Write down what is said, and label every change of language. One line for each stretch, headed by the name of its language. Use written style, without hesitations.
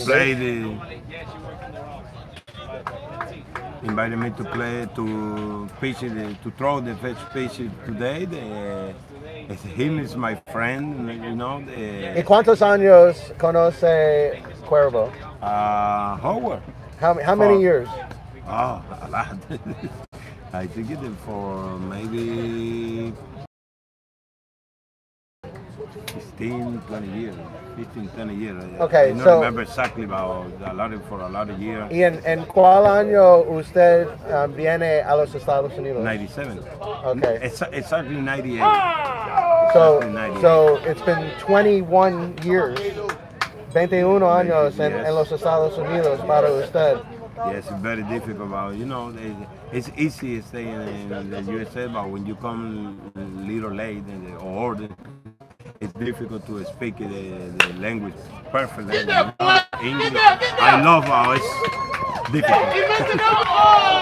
English: to play invited me to play to pitch to throw the first pitch today. Him is my friend, you know.
Spanish: ¿Y cuántos años conoce Cuervo?
English: Howard. How many years? Oh, a lot. I think it for maybe 15, 20 years. 15, 20 years. Okay, I don't so- remember exactly about for a lot of years.
Spanish: ¿Y en cuál año usted viene a los Estados Unidos?
English: 97. Okay. Exactly 98. So, Exactly 98. so it's been 21 years, 21 años en Yes.
Spanish: los Estados Unidos para usted.
English: Yes, it's very difficult. But you know, it's easy staying in the USA, but when you come a little late or it's difficult to speak the language perfectly. English, I love how it's difficult.